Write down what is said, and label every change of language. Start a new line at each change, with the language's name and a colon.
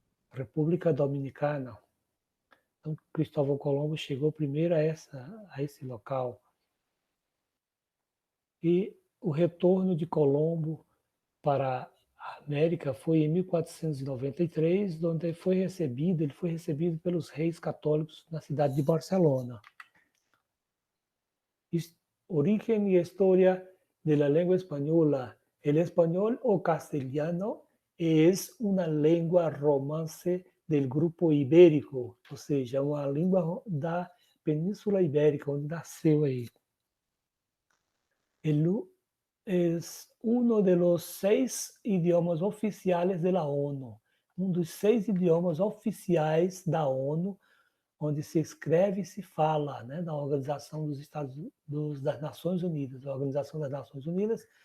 Portuguese: República Dominicana. Então, Cristóvão Colombo chegou primeiro a esse local. E o retorno de Colombo para a América foi em 1493, onde ele foi recebido pelos reis católicos na cidade de Barcelona.
Spanish: Origen y historia de la lengua española. El español o castellano es una lengua romance del grupo ibérico,
Portuguese: ou seja, uma língua da Península Ibérica, onde nasceu aí.
Spanish: Es uno de los 6 idiomas
Portuguese: oficiais da ONU, um dos 6 idiomas oficiais da ONU, onde se escreve e se fala, né, da Organização das Nações Unidas, a Organização das Nações Unidas.